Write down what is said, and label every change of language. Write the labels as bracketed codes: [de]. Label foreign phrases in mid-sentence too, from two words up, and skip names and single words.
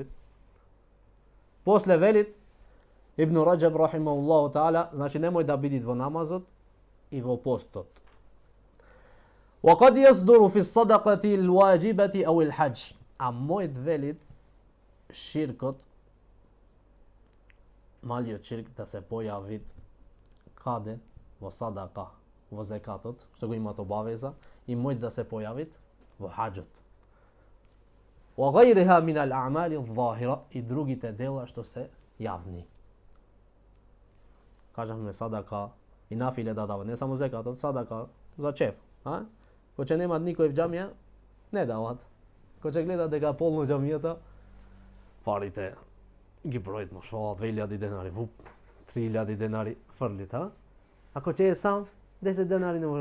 [mk] После велит Ибн Раджаб [ar] رحمه الله تعالى, [mk] значи немој да бидит во намазот и во постот. [ar] وقد يصدر في الصدقة الواجبة أو الحج. [mk] А мојот велит ширкот, малиот ширк да се појави каде? Во садака, во зекатот, што го имат обавеза, и мојот да се појави во хаџот. [ar] وغيرها من الأعمال الظاهرة. [mk] И другите дела што се јавни. Кажавме садака и нафиле да дава, не само зекатот, садака за чеф. Ко че немат никој в џамија, не дават. Ко че гледа дека полно џамијата, парите ги бројат му швала 2000 денари, вуп, 3000 денари фрлит, Ако че е сам, 10 денари не може.